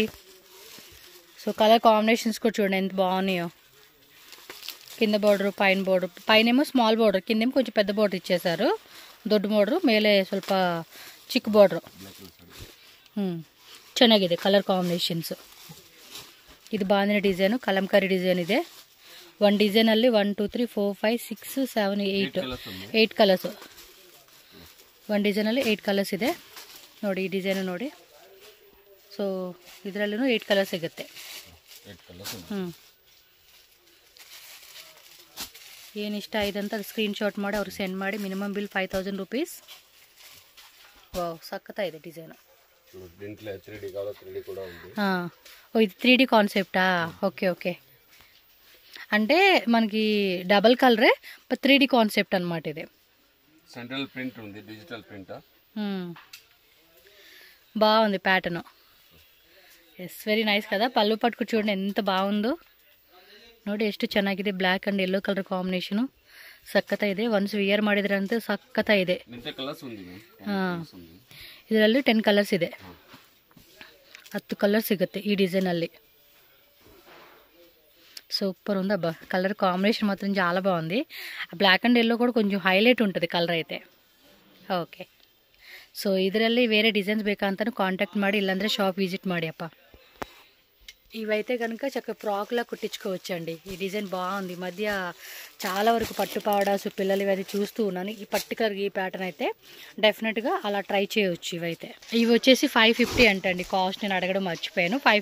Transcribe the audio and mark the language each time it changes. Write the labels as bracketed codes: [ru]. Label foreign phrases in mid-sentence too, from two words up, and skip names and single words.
[te] సో [en] colour combinations [te] కూడా చూడండి ఎంత బాగున్నాయో. కింద బోర్డర్, పైన బోర్డర్, పైనేమో [en] small border, [te] కిందేమో కొంచెం పెద్ద బోర్డర్ ఇచ్చేసారు. [kn] ದೊಡ್ಡು ಬೋರ್ಡರ್, ಮೇಲೆ ಸ್ವಲ್ಪ ಚಿಕ್ ಬೋರ್ಡರ್. ಚೆನ್ನಾಗಿದೆ [en] colour combinations. [te] ఇది బాందిని డిజైన్, కలంకారీ డిజైన్ ಇದೆ. [kn] 1 ಡಿಸೈನ್ ಅಲ್ಲಿ 1 2 3 4 5 6 7 8 ಕಲರ್ಸ್. 1 ಡಿಸೈನ್ ಅಲ್ಲಿ 8 ಕಲರ್ಸ್ ಇದೆ ನೋಡಿ. ಈ ಡಿಸೈನ್ ನೋಡಿ. ಸೊ ಇದರಲ್ಲೂ 8 ಕಲರ್ಸ್ ಸಿಗುತ್ತೆ. ಏನು ಇಷ್ಟ ಆಯ್ತು ಅಂತ [en] screen shot [kn] ಮಾಡಿ ಅವ್ರಿಗೆ ಸೆಂಡ್ ಮಾಡಿ. [en] minimum bill [kn] 5000 ರೂಪೀಸ್. ವಾವ್, ಸಕ್ಕತ್ತಾಗಿದೆ ಡಿಸೈನ್. [te] ఇది 3D కాన్సెప్టా? ఓకే ఓకే, అంటే మనకి డబల్ కలరే 3D కాన్సెప్ట్ అనమాట. ఇది [en] central print [te] ఉంది, [en] digital print. [te] బాగుంది ప్యాటర్న్. [en] yes, very nice [te] కదా. పళ్ళు పట్టుకు చూడండి ఎంత బాగుందో [kn] ನೋಡಿ, ಎಷ್ಟು ಚೆನ್ನಾಗಿದೆ. [en] black and yellow colour combination [kn] ಸಕ್ಕತ್ತ ಇದೆ. [en] once wear [kn] ಮಾಡಿದ್ರೆ ಅಂತ ಸಕ್ಕತ್ತ ಇದೆ. ಇದರಲ್ಲಿ 10 ಕಲರ್ಸ್ ಇದೆ, 10 ಕಲರ್ ಸಿಗುತ್ತೆ ಈ డిజైನಲ್ಲಿ. [te] సూపర్ ఉంది అబ్బా. [en] colour combination [te] మాత్రం చాలా బాగుంది. [en] black and yellow [te] కూడా కొంచెం హైలైట్ ఉంటుంది కలర్ అయితే. [kn] ಓಕೆ, ಸೊ ಇದರಲ್ಲಿ వేరే డిజైన్స్ ಬೇಕಂತ కాంటాక్ట్ ಮಾಡಿ, ఇల్లంದ್ರೆ [en] shop visit [kn] ಮಾಡಿ అప్ప. [te] ఇవైతే కనుక చక్కగా ఫ్రాక్లా కుట్టించుకోవచ్చండి. ఈ డిజైన్ బాగుంది. ఈ మధ్య చాలా వరకు పట్టుపావడాస్ పిల్లలు ఇవన్నీ చూస్తూ ఉన్నాను. ఈ పర్టికులర్ ఈ ప్యాటర్న్ అయితే డెఫినెట్గా అలా ట్రై చేయవచ్చు. ఇవైతే ఇవి వచ్చేసి 550 అంటండి కాస్ట్. నేను అడగడం మర్చిపోయాను.